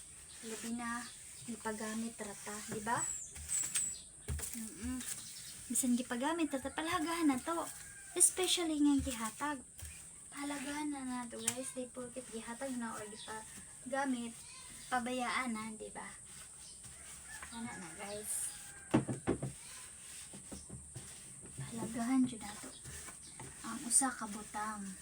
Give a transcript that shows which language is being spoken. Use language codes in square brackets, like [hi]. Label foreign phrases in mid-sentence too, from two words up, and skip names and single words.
[ceb] Labi na ipagamit rata, di ba? Bisan gipagamit ta palagahan na to, especially nga gihatag palagahan na to guys, di porket gihatag na or gipagamit pabayaan na, di ba? Ana na guys, palagahan jud nato ang usa ka butang.